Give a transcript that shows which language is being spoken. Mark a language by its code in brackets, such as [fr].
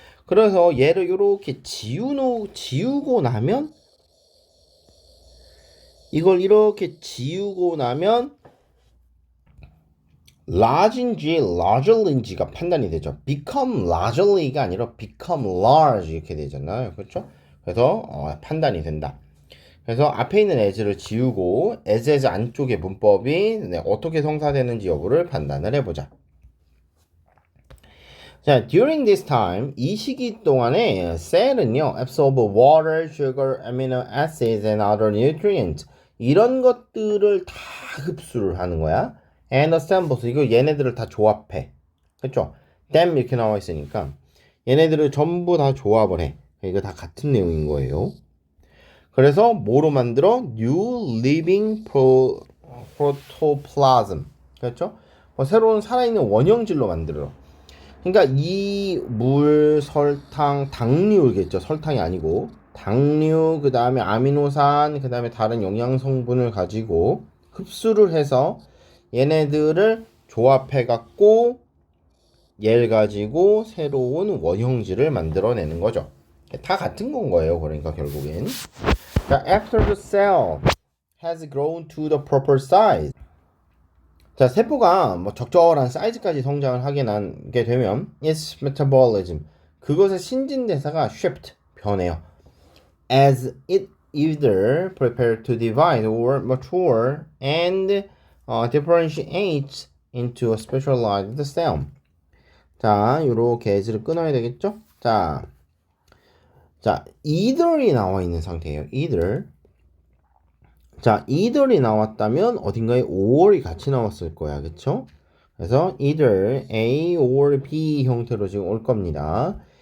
[ko] 그래서 얘를 이렇게 지우고 나면 이걸 이렇게 지우고 나면 large인지 larger인지가 판단이 되죠. [en] become largerly [ko] 가 아니라 [en] become large [ko] 이렇게 되잖아요. 그렇죠? 그래서 판단이 된다. 그래서 앞에 있는 as를 지우고 as 안쪽의 문법이 어떻게 성사되는지 여부를 판단을 해보자. [en] 자, during this time, [ko] 이 시기 동안에 [en] cell은요, absorb water, sugar, amino acids, and other nutrients. [ko] 이런 것들을 다 흡수를 하는 거야. [en] And assembles. [ko] 이거 얘네들을 다 조합해. 그렇죠? them 이렇게 나와 있으니까 얘네들을 전부 다 조합을 해. 이거 다 같은 내용인 거예요. 그래서 뭐로 만들어? [en] New living protoplasm. [ko] 그렇죠? 새로운 살아있는 원형질로 만들어. 그러니까 이 물, 설탕, 당류겠죠. 설탕이 아니고 당류, 그 다음에 아미노산, 그 다음에 다른 영양 성분을 가지고 흡수를 해서 얘네들을 조합해 갖고 얘를 가지고 새로운 원형질을 만들어내는 거죠. 다 같은 건 거예요. 그러니까 결국엔. 자, [en] after the cell has grown to the proper size. [ko] 자, 세포가 적절한 사이즈까지 성장을 하게 되면 [en] its metabolism, [ko] 그것의 신진대사가 shift, 변해요. [en] As it either prepare to divide or mature and differentiates into a specialized cell. [ko] 자, 요렇게 S를 끊어야 되겠죠? 자, either이 나와 있는 상태예요. [en] either. [ko] 자, either이 나왔다면 어딘가에 or이 같이 나왔을 거야. 그쵸? 그래서 [en] either A or B [ko] 형태로 지금 올 겁니다.